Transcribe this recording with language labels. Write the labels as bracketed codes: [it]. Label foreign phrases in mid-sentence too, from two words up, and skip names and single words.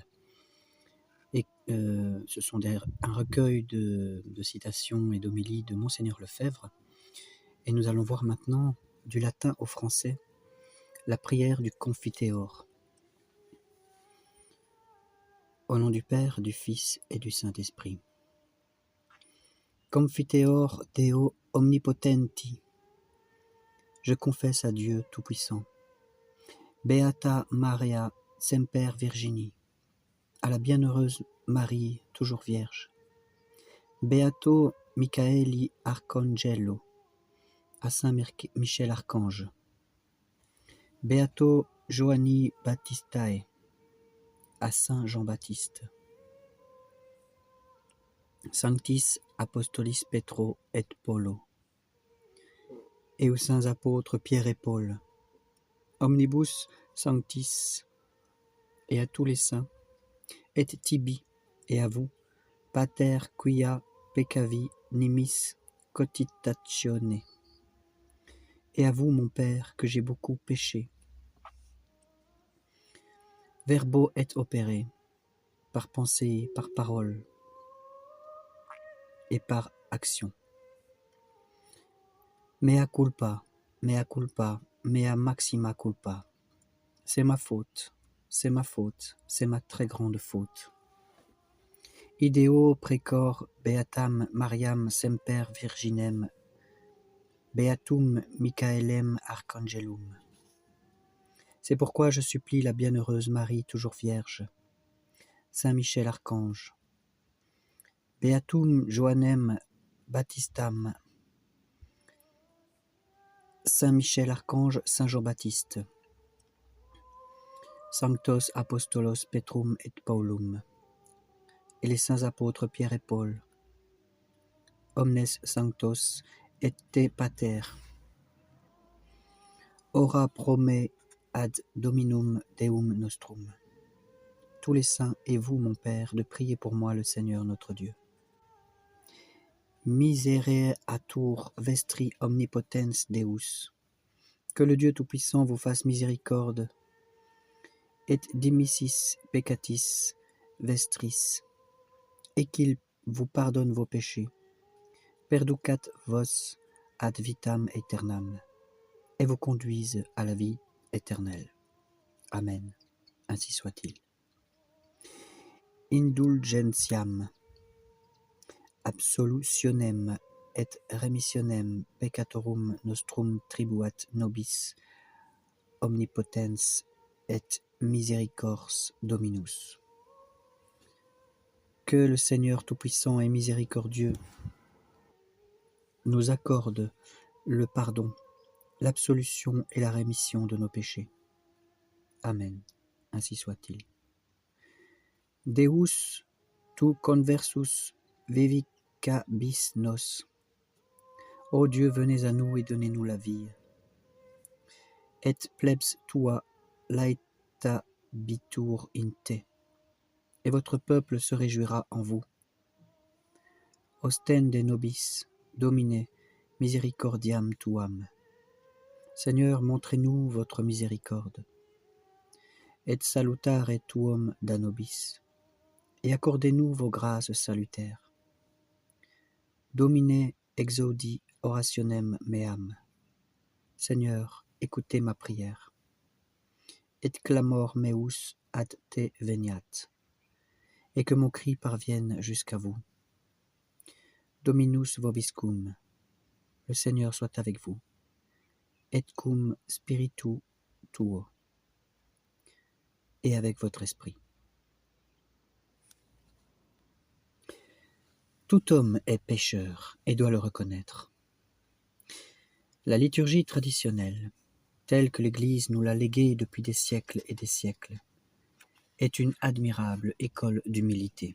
[fr] Et ce sont un recueil de citations et d'homélies de Monseigneur Lefebvre. Et nous allons voir maintenant, du latin au français, la prière du Confiteor. Au nom du Père, du Fils et du Saint-Esprit. [la] Confiteor Deo omnipotenti. [fr] Je confesse à Dieu Tout-Puissant. [la] Beata Maria Semper Virginie, [fr] à la bienheureuse Marie, toujours vierge. [la] Beato Michaeli Arcangelo, [fr] à Saint Michel Archange. [la] Beato Johanni Baptistae, [fr] à Saint Jean-Baptiste. [la] Sanctis Apostolis Petro et Paulo, [fr] et aux saints apôtres Pierre et Paul. [la] Omnibus Sanctis, [fr] et à tous les saints, [la] et Tibi, [fr] et à vous, [la] Pater quia peccavi nimis cotitatione. [fr] Et à vous, mon Père, que j'ai beaucoup péché. [la] Verbo et opere, [fr] par pensée, par parole et par action. [la] Mea culpa, mea culpa, mea maxima culpa. [fr] C'est ma faute, c'est ma faute, c'est ma très grande faute. [la] Ideo precor beatam Mariam semper virginem, beatum Michaelem archangelum. [fr] C'est pourquoi je supplie la bienheureuse Marie, toujours vierge, Saint Michel Archange, [la] Beatum Johannem Baptistam, [fr] Saint Michel Archange, Saint Jean-Baptiste, [la] Sanctos Apostolos Petrum et Paulum, [fr] et les saints apôtres Pierre et Paul, [la] Omnes Sanctos et te Pater, ora prome ad Dominum Deum nostrum. [fr] Tous les saints et vous, mon Père, de prier pour moi le Seigneur notre Dieu. [la] Misereatur vestri omnipotens Deus. [fr] Que le Dieu Tout-Puissant vous fasse miséricorde, [la] et dimissis peccatis vestris, [fr] et qu'il vous pardonne vos péchés, [la] perducat vos ad vitam aeternam, [fr] et vous conduise à la vie éternelle. Amen. Ainsi soit-il. [la] Indulgentiam, absolutionem et remissionem peccatorum nostrum tribuat nobis omnipotens et misericors Dominus. [fr] Que le Seigneur Tout-Puissant et miséricordieux nous accorde le pardon, l'absolution et la rémission de nos péchés. Amen. Ainsi soit-il. [la] Deus, tu conversus vivicabis nos. [fr] Ô Dieu, venez à nous et donnez-nous la vie. [la] Et plebs tua laetabitur in te. [fr] Et votre peuple se réjouira en vous. [la] Ostende nobis, Domine, misericordiam tuam. [fr] Seigneur, montrez-nous votre miséricorde. [la] Et salutare tuum da nobis. [fr] Et accordez-nous vos grâces salutaires. [la] Domine exaudi orationem meam. [fr] Seigneur, écoutez ma prière. [la] Et clamor meus ad te veniat. [fr] Et que mon cri parvienne jusqu'à vous. [la] Dominus vobiscum. [fr] Le Seigneur soit avec vous. [la] Et cum spiritu tuo. [fr] Et avec votre esprit. Tout homme est pécheur et doit le reconnaître. La liturgie traditionnelle, telle que l'Église nous l'a léguée depuis des siècles et des siècles, est une admirable école d'humilité.